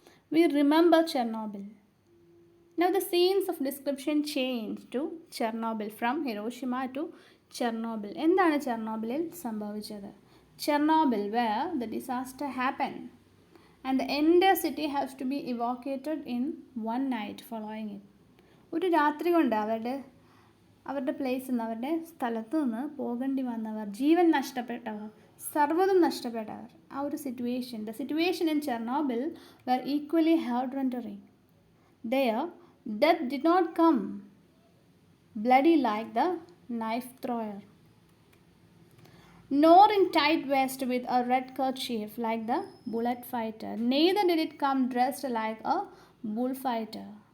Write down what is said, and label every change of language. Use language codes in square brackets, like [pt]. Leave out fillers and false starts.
[en] We remember Chernobyl. Now the scenes of description change to Chernobyl, from Hiroshima to Chernobyl. [ml] എന്താണ് ചെർണോബിലിൽ സംഭവിച്ചത്? [en] Chernobyl, where the disaster happened, and the entire city has to be evacuated in one night following it. [ml] ഒരു രാത്രി കൊണ്ട് അവരുടെ പ്ലേസിൽ നിന്ന്, അവരുടെ സ്ഥലത്തു നിന്ന് പോകേണ്ടി വന്നവർ, ജീവൻ നഷ്ടപ്പെട്ടവർ, സർവ്വതും നഷ്ടപ്പെട്ടവർ, ആ ഒരു situation, [en] the situation in Chernobyl were equally heart-rending. There, death did not come bloody like the knife thrower, nor in tight vest with a red kerchief like the bullet fighter. Neither did it come dressed like a bullfighter.